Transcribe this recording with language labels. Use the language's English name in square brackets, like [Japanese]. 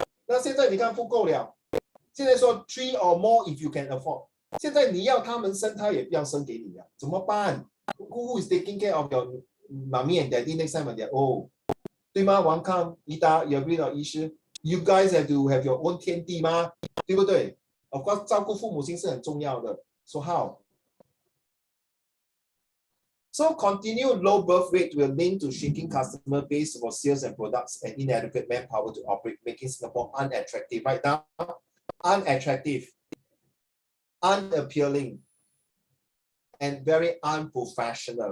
[Chinese] 那现在你看不够了，现在说 [English] 3 or more if you can afford。 [Chinese] 现在你要他们生，他也不要生给你啊，怎么办 ？ [English] Who is taking care of your mommy and daddy next time when they're old？ [Chinese] 对吗？ [English] 王康、宜达、 [Chinese] 有没有医师 [English] ？You guys have to have your own 天地吗？ [Chinese] 对不对 ？ [English] Of course， [Chinese] 照顾父母亲是很重要的。 [English] So how？ So continued low birth rate will link to shrinking customer base for sales and products and inadequate manpower to operate, making Singapore unattractive. Right now, unattractive, unappealing, and very unprofessional.